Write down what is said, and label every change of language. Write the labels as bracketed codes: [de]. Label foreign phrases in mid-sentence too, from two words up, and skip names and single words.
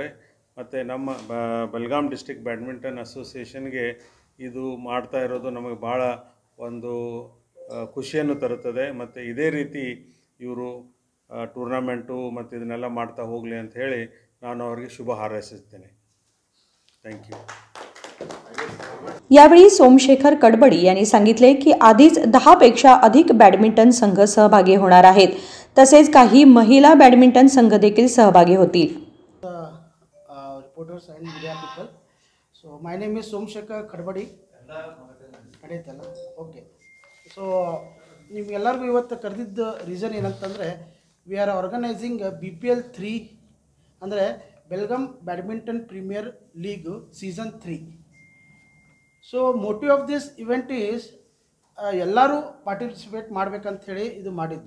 [kn] ಮತ್ತು ನಮ್ಮ ಬೆಳಗಾಂ ಡಿಸ್ಟ್ರಿಕ್ಟ್ ಬ್ಯಾಡ್ಮಿಂಟನ್ ಅಸೋಸಿಯೇಷನ್ಗೆ ಇದು ಮಾಡ್ತಾ ಇರೋದು ನಮಗೆ ಭಾಳ ಒಂದು ಖುಷಿಯನ್ನು ತರುತ್ತದೆ. ಮತ್ತು ಇದೇ ರೀತಿ ಇವರು ಟೂರ್ನಾಮೆಂಟು ಮತ್ತು ಇದನ್ನೆಲ್ಲ ಮಾಡ್ತಾ ಹೋಗಲಿ ಅಂತ ಹೇಳಿ ನಾನು ಅವರಿಗೆ ಶುಭ ಹಾರೈಸುತ್ತೇನೆ. [en] thank you. [mr] यावेळी सोमशेखर कडबडी यांनी सांगितले की आधीच 10 पेक्षा अधिक बॅडमिंटन संघ सहभागी होणार आहेत. तसेच काही महिला बॅडमिंटन संघ देखील सहभागी होतील. [en] Reporters and media people. So my name is Somshekhar Kadbadi. [kn] ನಡೆಯುತ್ತಲ್ಲ, ಓಕೆ. ಸೊ ನಿಮ್ಗೆಲ್ಲರಿಗೂ ಇವತ್ತು ಕರೆದಿದ್ದ ರೀಸನ್ ಏನಂತಂದರೆ, [en] we are organising [kn] BPL 3 ಅಂದರೆ ಬೆಳಗಾಂ ಬ್ಯಾಡ್ಮಿಂಟನ್ ಪ್ರೀಮಿಯರ್ ಲೀಗ್ ಸೀಸನ್ 3. [en] so motive of this event is [kn] ಎಲ್ಲರೂ ಪಾರ್ಟಿಸಿಪೇಟ್ ಮಾಡಬೇಕಂಥೇಳಿ ಇದು ಮಾಡಿದ್ದು.